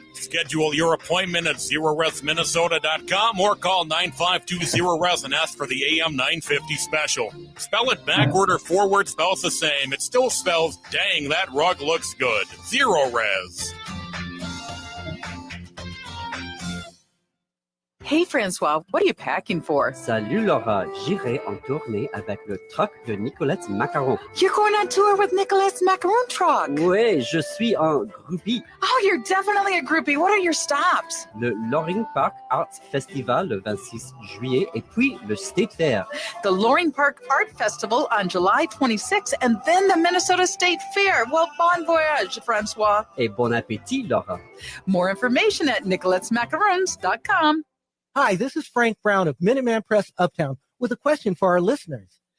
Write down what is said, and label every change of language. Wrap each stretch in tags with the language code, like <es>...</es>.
<en>Schedule your appointment at zeroresminnesota.com or call 9520-RES and ask for the AM 950 special. Spell it backward or forward spells the same. It still spells, dang, that rug looks good. Zero Res. Hey, Francois, what are you packing for?</en> <fr>Salut Laura, j'irai en tournée avec le truck de Nicolette's Macaron.</fr> <en>You're going on tour with Nicolette's Macaron truck.</en> <fr>Oui, je suis un groupie.</fr> <en>Oh, you're definitely a groupie. What are your stops?</en> <fr>Le Loring Park Arts Festival le 26 juillet et puis le State Fair.</fr> <en>The Loring Park Art Festival on July 26th and then the Minnesota State Fair. Well, bon voyage, Francois.</en> <fr>Et bon appétit, Laura.</fr> <en>More information at nicolettesmacarons.com. Hi, this is Frank Brown of Minuteman Press Uptown with a question for our listeners.</en>